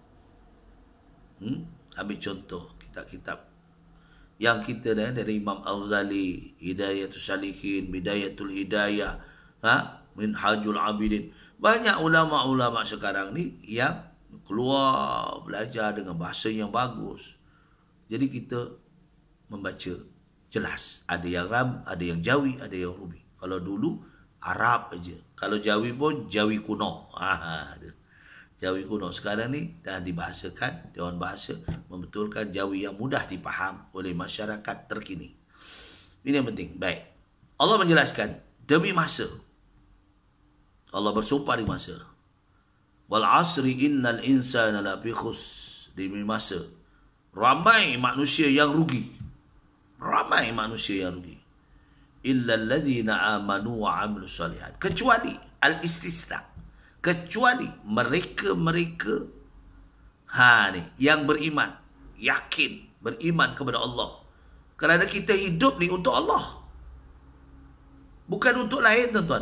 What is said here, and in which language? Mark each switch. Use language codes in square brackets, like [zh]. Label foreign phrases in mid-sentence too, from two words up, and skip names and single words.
[ms] Ambil contoh kitab-kitab yang kita dari Imam Al-Ghazali, Hidayatul Salihin, Bidayatul Hidayah, Minhajul Abidin. Banyak ulama-ulama sekarang ni yang keluar belajar dengan bahasa yang bagus. Jadi kita membaca jelas. Ada yang Ram, ada yang Jawi, ada yang Rumi. Kalau dulu Arab aja. Kalau Jawi pun Jawi kuno. Jawi kuno sekarang ni dah dibahasakan, Dewan Bahasa membetulkan Jawi yang mudah dipaham oleh masyarakat terkini. Ini yang penting. Baik. Allah menjelaskan demi masa. Allah bersumpah di masa. [ar] والعصر إن الإنسان لفي خسر. [ms] Demi masa. Ramai manusia yang rugi. Ramai manusia yang rugi. [ar] إلا الذين آمنوا وعملوا الصالحات. [ms] Kecuali al-istisna. Kecuali mereka-mereka yang beriman, yakin, beriman kepada Allah. Kerana kita hidup ni untuk Allah. Bukan untuk lain, tuan-tuan.